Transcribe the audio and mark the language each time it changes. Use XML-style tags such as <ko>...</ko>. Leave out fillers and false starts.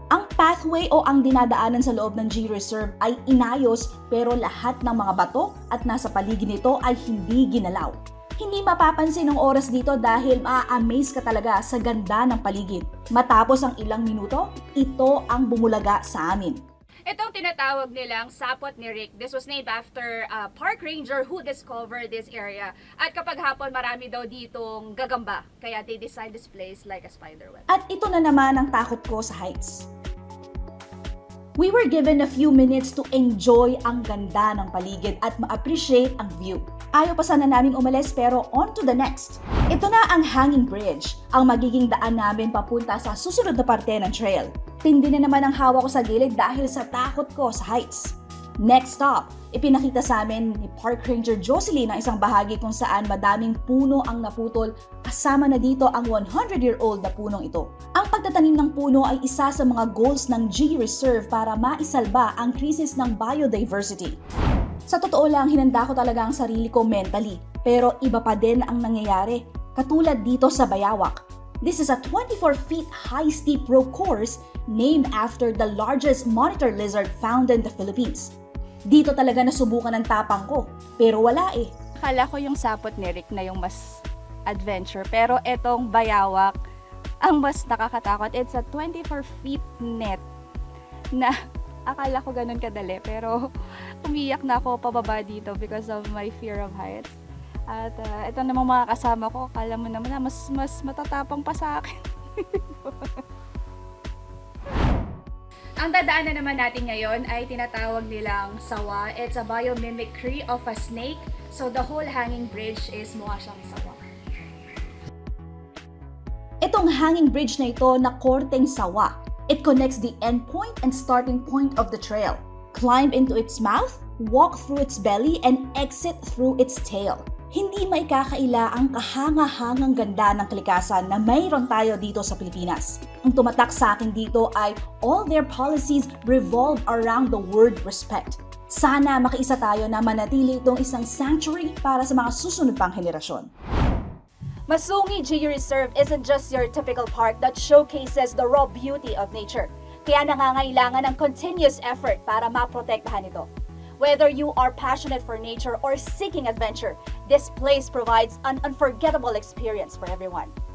<tl>Ang pathway o ang dinadaanan sa loob ng Geo Reserve ay inayos pero lahat ng mga bato at nasa paligid nito ay hindi ginalaw. Hindi mapapansin ang oras dito dahil maa-amaze ka talaga sa ganda ng paligid. Matapos ang ilang minuto, ito ang bumulaga sa amin. Itong tinatawag nilang Sapot ni Rick.</tl> <en>This was named after a park ranger who discovered this area.</en> <tl>At kapag hapon, marami daw ditong gagamba. Kaya</tl> <en>they designed this place like a spider web.</en> <tl>At ito na naman ang takot ko sa heights.</tl> <en>We were given a few minutes to enjoy</en> <tl>ang ganda ng paligid at ma-appreciate ang view. Ayaw pa sana naming umalis pero on to the next. Ito na ang hanging bridge, ang magiging daan namin papunta sa susunod na parte ng trail. Tindi na naman ang hawa ko sa gilid dahil sa takot ko sa heights. Next stop, ipinakita sa amin ni Park Ranger Jocelyn ang isang bahagi kung saan madaming puno ang naputol, kasama na dito ang 100-year-old na punong ito. Ang pagtatanim ng puno ay isa sa mga goals ng GE Reserve para maisalba ang krisis ng biodiversity. Sa totoo lang, hinanda ko talaga ang sarili ko mentally, pero iba pa din ang nangyayari, katulad dito sa Bayawak.</tl> <en>This is a 24 feet high steep rope course named after the largest monitor lizard found in the Philippines.</en> <tl>Dito talaga nasubukan ng tapang ko, pero wala eh. Akala ko yung Sapot ni Rick na yung mas adventure, pero etong Bayawak ang mas nakakatakot.</tl> <en>It's a 24 feet net</en> <tl>na akala ko ganun kadali, pero umiyak na ako pababa dito</tl> <en>because of my fear of heights.</en> <tl>At ito namang mga kasama ko, akala mo naman na mas matatapang pa sa akin. Ang dadaanan naman natin ngayon ay tinatawag nilang sawa.</tl> <en>It's a biomimicry of a snake. So the whole hanging bridge is</en> <tl>mukha siyang sawa. Itong hanging bridge na ito na korteng sawa.</tl> <en>It connects the end point and starting point of the trail. Climb into its mouth, walk through its belly, and exit through its tail.</en> <tl>Hindi maikakaila ang kahanga-hangang ganda ng kalikasan na mayroon tayo dito sa Pilipinas. Ang tumatak sa akin dito ay</tl> <en>all their policies revolve around the word respect.</en> <tl>Sana makiisa tayo na manatili itong isang sanctuary para sa mga susunod pang henerasyon.</tl> <en>Masungi GE Reserve isn't just your typical park that showcases the raw beauty of nature.</en> <tl>Kaya nangangailangan ng continuous effort para maprotektahan ito.</tl> <en>Whether you are passionate for nature or seeking adventure, this place provides an unforgettable experience for everyone.</en>